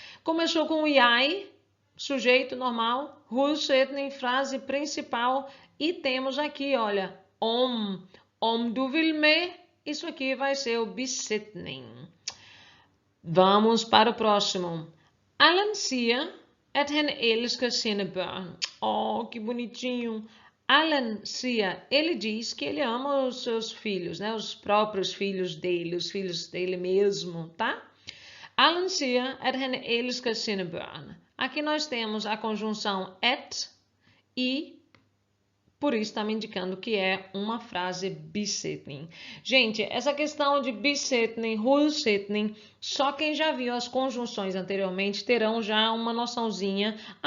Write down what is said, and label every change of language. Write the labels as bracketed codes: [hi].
[pt] Começou com o jeg, sujeito normal, hovedsætning, frase principal, e temos aqui, olha, [da] om du vil med, [pt] isso aqui vai ser o besättning. Vamos para o próximo. [da] Allan siger, at han elsker sine børn. [pt] Que bonitinho. [da] Alan siger, [pt] ele diz que ele ama os seus filhos, né? Os próprios filhos dele, os filhos dele mesmo, tá? [da] Alan siger, at han elsker sine børn. [pt] Aqui nós temos a conjunção at e por isso está me indicando que é uma frase bisætning. Gente, essa questão de bisætning, hovedsætning, só quem já viu as conjunções anteriormente terão já uma noçãozinha.